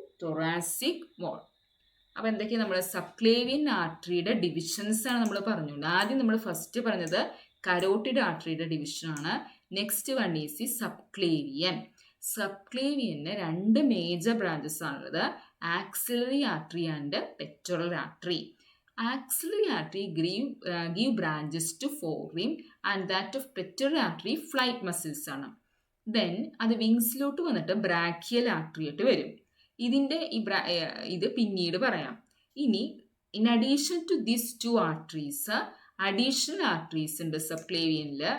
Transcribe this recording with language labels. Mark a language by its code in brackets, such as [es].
[en] thoracic wall. [ml] അപ്പോൾ എന്തൊക്കെയാണ് നമ്മുടെ സബ്ക്ലേവിയൻ ആർട്ടറിയുടെ ഡിവിഷൻസ് ആണ് നമ്മൾ പറഞ്ഞുകൊണ്ട്. ആദ്യം നമ്മൾ ഫസ്റ്റ് പറഞ്ഞത് കരോട്ടിഡ് ആർട്ടറിയുടെ ഡിവിഷനാണ്. [en] Next one is the subclavian. സബ്ക്ലേവിയന് 2 major branches ആണുള്ളത്, axillary artery and pectoral artery. Axillary artery give branches to forelimb and that of pectoral artery flight muscles ആണ്. [ml] ദെൻ അത് വിങ്സിലോട്ട് വന്നിട്ട് ബ്രാക്കിയൽ ആർട്ടറി ആയിട്ട് വരും. ഇതിൻ്റെ ഇത് പിന്നീട് പറയാം. ഇനി [en] in addition to this 2 arteries [ml] additional arteries ഉണ്ട് സബ്ക്ലേവിയനിൽ.